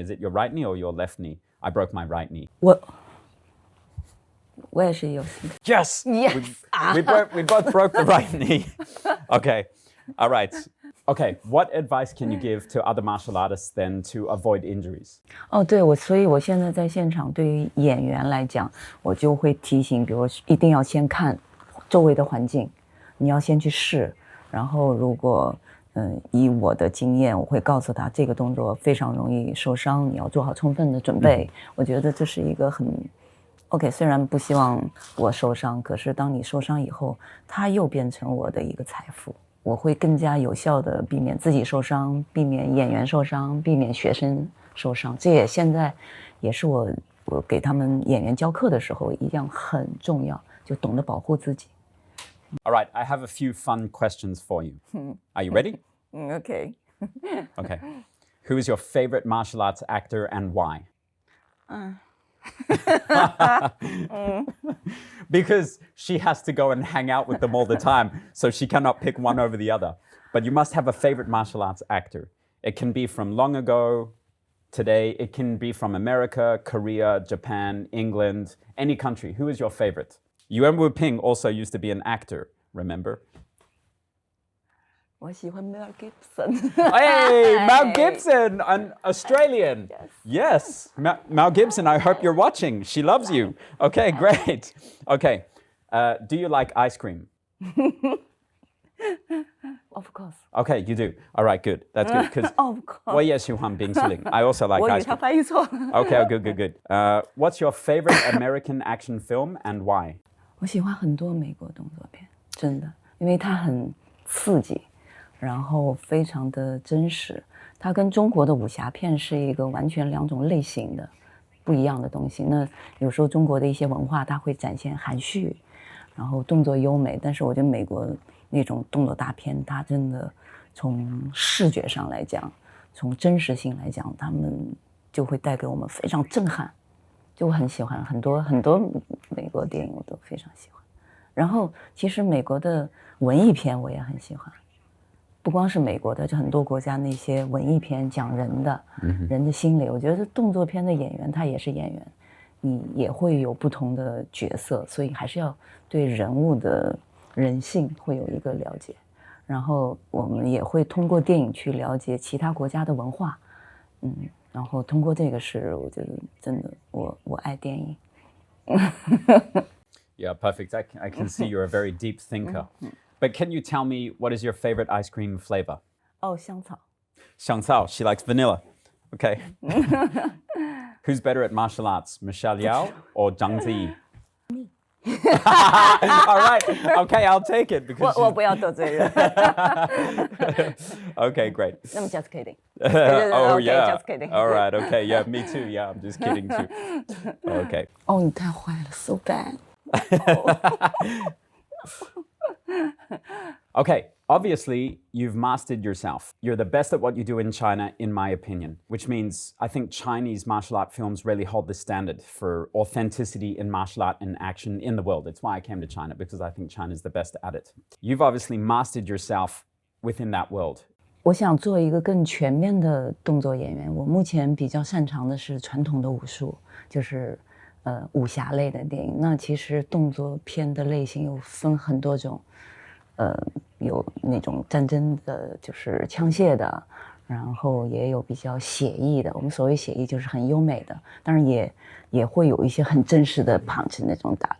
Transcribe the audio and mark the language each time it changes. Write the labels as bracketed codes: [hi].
[en] Is it your right knee or your left knee? I broke my right knee. [zh] 我也是有。 [en] Yes! Yes! We both broke the right knee. Okay. All right. Okay, what advice can you give to other martial artists then to avoid injuries? [zh] 哦，对，所以我现在在现场，对于演员来讲，我就会提醒，比如一定要先看周围的环境，你要先去试，然后如果以我的经验，我会告诉他这个动作非常容易受伤，你要做好充分的准备。我觉得这是一个很 OK， 虽然不希望我受伤，可是当你受伤以后，它又变成我的一个财富。我会更加有效的避免自己受伤，避免演员受伤，避免学生受伤。这也现在也是我给他们演员教课的时候一样很重要，就懂得保护自己。 [en] All right, I have a few fun questions for you. Are you ready? OK. Okay. Who is your favorite martial arts actor and why? Because she has to go and hang out with them all the time, so she cannot pick one over the other. But you must have a favorite martial arts actor. It can be from long ago, today. It can be from America, Korea, Japan, England, any country. Who is your favorite? Yuan Wuping also used to be an actor, remember? [zh] 我喜欢 Mel Gibson. [en] Hey, Mel Gibson, an Australian. Yes. Mel Gibson, I hope you're watching. She loves you. Okay, great. Okay, do you like ice cream? Of course. Okay, you do. All right, good. That's good. Because Of course. [zh] 我也喜欢冰淇淋. [en] I also like [zh] 我以为 [en] ice [zh] 他 [en] cream. [zh] 翻译错。 [en] Okay, good. What's your favorite American action film and why? [zh] 我喜欢很多美国动作片，真的，因为它很刺激，然后非常的真实。它跟中国的武侠片是一个完全两种类型的不一样的东西。那有时候中国的一些文化，它会展现含蓄，然后动作优美，但是我觉得美国那种动作大片，它真的从视觉上来讲，从真实性来讲，他们就会带给我们非常震撼，就我很喜欢很多美国电影我都非常喜欢。然后其实美国的文艺片我也很喜欢，不光是美国的，就很多国家那些文艺片讲人的，人的心理。我觉得动作片的演员他也是演员，你也会有不同的角色，所以还是要对人物的人性会有一个了解。然后我们也会通过电影去了解其他国家的文化，然后通过这个是我觉得真的我爱电影。 [en] Yeah, perfect. I can see you're a very deep thinker. But can you tell me what is your favorite ice cream flavor? [zh] 哦，香草。 [en] Xiang Cao, she likes vanilla. Okay. Who's better at martial arts, Michelle Yao or Zhang Ziyi? Me. All right. Okay, I'll take it because [zh] 我不要得罪人。 [en] Okay, great. [zh] 那么 [en] just kidding. Oh Okay, yeah. just kidding. All right. Okay. Yeah, me too. Yeah, I'm just kidding too. Okay. [zh] 哦，你太坏了 ， [en] so bad. Okay, obviously, you've mastered yourself. You're the best at what you do in China, in my opinion, which means I think Chinese martial art films really hold the standard for authenticity in martial art and action in the world. It's why I came to China, because I think China's the best at it. You've obviously mastered yourself within that world. [zh] 我想做一个更全面的动作演员。我目前比较擅长的是传统的武术，就是武侠类的电影。那其实动作片的类型有分很多种，有那种战争的，就是枪械的，然后也有比较写意的。我们所谓写意就是很优美的，当然也会有一些很真实的 punch 那种打。